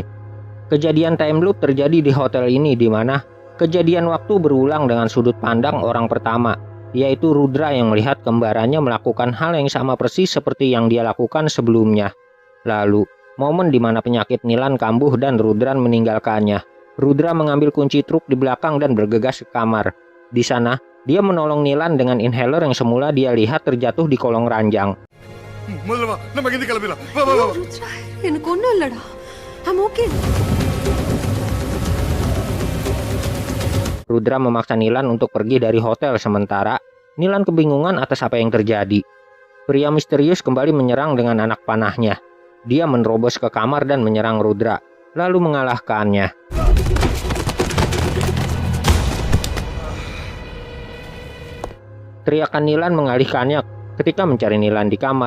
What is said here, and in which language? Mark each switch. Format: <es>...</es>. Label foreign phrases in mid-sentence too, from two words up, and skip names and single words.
<id>Kejadian time loop terjadi di hotel ini, di mana kejadian waktu berulang dengan sudut pandang orang pertama, yaitu Rudra yang melihat kembarannya melakukan hal yang sama persis seperti yang dia lakukan sebelumnya. Lalu, momen di mana penyakit Nilan kambuh dan Rudran meninggalkannya. Rudra mengambil kunci truk di belakang dan bergegas ke kamar. Di sana, dia menolong Nilan dengan inhaler yang semula dia lihat terjatuh di kolong ranjang.</id> <ta>எனக்கு ஒண்ணும் இல்லடா.</ta> <en>I'm okay.</en> <id>Rudra memaksa Nilan untuk pergi dari hotel sementara Nilan kebingungan atas apa yang terjadi. Pria misterius kembali menyerang dengan anak panahnya. Dia menerobos ke kamar dan menyerang Rudra, lalu mengalahkannya. Teriakan Nilan mengalihkannya ketika mencari Nilan di kamar.</id>